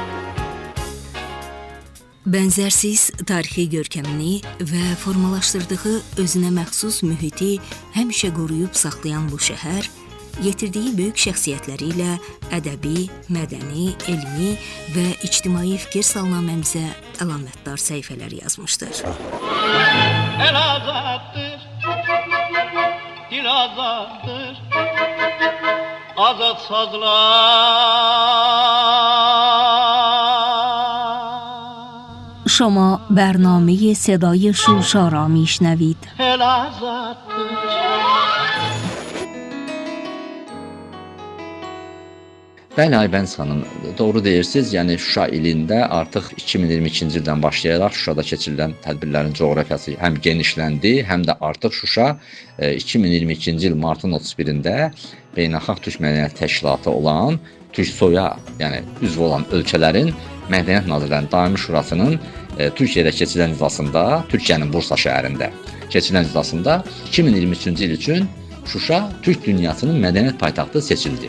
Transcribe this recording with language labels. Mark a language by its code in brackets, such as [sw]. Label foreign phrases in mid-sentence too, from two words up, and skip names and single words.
[az] Bənzərsiz tarixi görkəmini və formalaşdırdığı özünə məxsus mühiti həmişə qoruyub saxlayan bu şəhər, yetirdiyi böyük şəxsiyyətləri ilə ədəbi, mədəni, elmi və ictimai fikir salnaməmizə əlamətdar səhifələr yazmışdır. El azattır, dil azaddır, azad sazlar. [fa] شما برنامه صدای شوشا را میشنوید. [az] El azattır. Bəli, Aybəniz xanım, doğru deyirsiniz. Yəni Şuşa ilində artıq 2022-ci ildən başlayaraq Şuşada keçirilən tədbirlərin coğrafiyası həm genişləndi, həm də artıq Şuşa 2022-ci il martın 31-də Beynəlxalq Türk Mədəniyyət Təşkilatı olan TÜRKSOY-a, yəni üzv olan ölkələrin Mədəniyyət Nazirlərinin Daimi Şurasının Türkiyədə keçirilən iclasında, Türkiyənin Bursa şəhərində keçirilən iclasında 2023-cü il üçün Şuşa Türk dünyasının mədəniyyət paytaxtı seçildi.